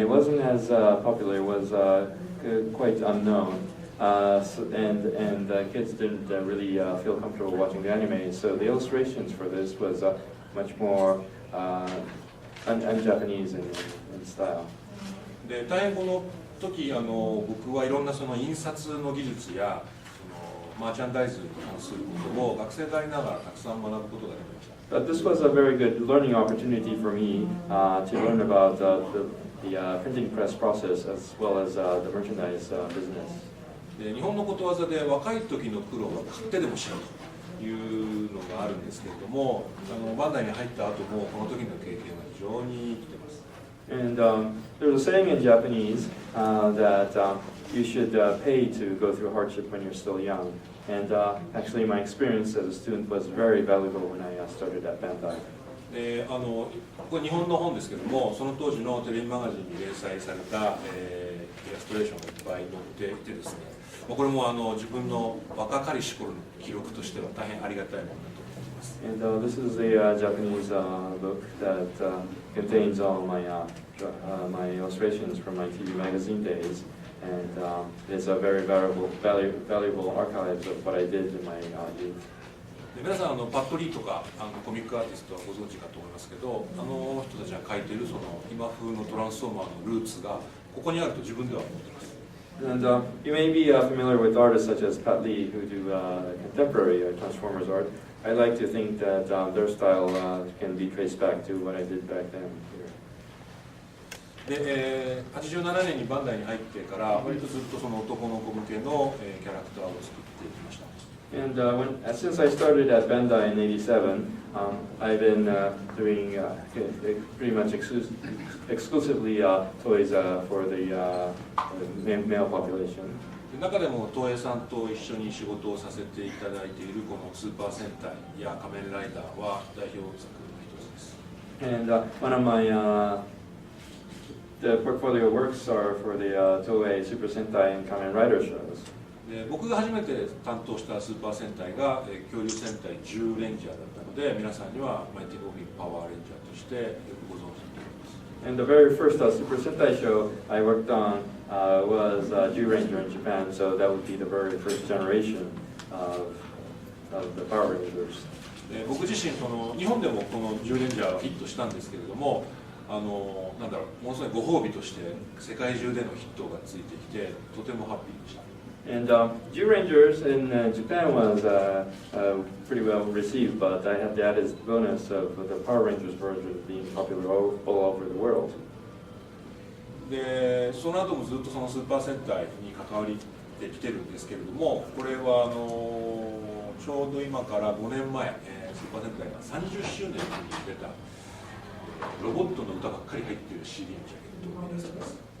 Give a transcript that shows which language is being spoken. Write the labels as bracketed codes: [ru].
[en] It wasn't as popular, it was quite unknown. And kids didn't really feel comfortable watching the anime, so the illustrations for this was much more un-Japanese in style. [ja] で大変この時僕はいろんなその印刷の技術やそのマーチャンダイズに関することを学生でありながらたくさん学ぶことができました。 [en] But this was a very good learning opportunity for me to learn about the printing press process as well as the merchandise business. [ja] で日本のことわざで若い時の苦労は買ってでもしろというのがあるんですけれども、バンダイに入った後もこの時の経験は非常に生きてます。 [en] And there's a saying in Japanese that you should pay to go through hardship when you're still young. And actually, my experience as a student was very valuable when I started at Bandai. [ja] でこれ日本の本ですけども、その当時のテレビマガジンに連載された、イラストレーションがいっぱい載っていてですね、これも自分の若かりし頃の記録としては大変ありがたいものだと思います。 [en] And this is a Japanese book that contains all my illustrations from my TV magazine days, and it's a very valuable archives of what I did in my youth. [ja] 皆さんパッドリーとかコミックアーティストはご存知かと思いますけど、人たちが描いているその今風のトランスフォーマーのルーツがここにあると自分では思っています。 [en] And you may be familiar with artists such as Pat Lee, who do contemporary Transformers art. I like to think that their style can be traced back to what I did back then. [ja] で、87年にバンダイに入ってから割とずっとその男の子向けの、キャラクターを作っていきました。 [en] And since I started at Bandai in '87, I've been doing pretty much exclusively toys for the male population. [ja] 中でも東映さんと一緒に仕事をさせていただいているこのスーパー戦隊や仮面ライダーは代表作の一つです。 [en] And one of my the portfolio works are for the Toei Super Sentai and Kamen Rider shows. [ja] で僕が初めて担当したスーパー戦隊が恐竜戦隊10レンジャーだったので皆さんにはマイティゴフィンパワーレンジャーとしてよくご存知だと思います。 [en] And the very first Super Sentai show I worked on was Zyuranger in Japan, so that would be the very first generation of the Power Rangers. [ja] 僕自身その日本でもこの10レンジャーはヒットしたんですけれどもなんだろうものすごいご褒美として世界中でのヒットがついてきてとてもハッピーでした。 [en] And Zyurangers in Japan was pretty well received, but I had the added bonus of the Power Rangers version being popular all over the world. [ja] でその後もずっとそのスーパー戦隊に関わりてきてるんですけれどもこれはちょうど今から5年前、スーパー戦隊が30周年に出たロボットの歌ばっかり入っている CD のジャケットを出してます。